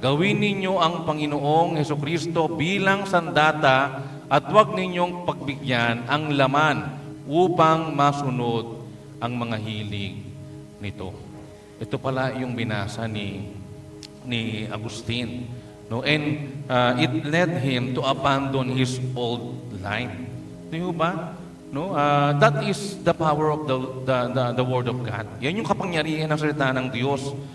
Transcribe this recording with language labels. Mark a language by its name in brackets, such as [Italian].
[Filipino] Gawin ninyo ang Panginoong Hesukristo bilang sandata at huwag ninyong pagbigyan ang laman upang masunod ang mga hilig nito. Ito pala yung binasa ni Agustin. No? [English] And it led him to abandon his old life. [Filipino] Di ba? No? [English] That is the power of the Word of God. [Filipino] Yan yung kapangyarihan ng salita ng Diyos.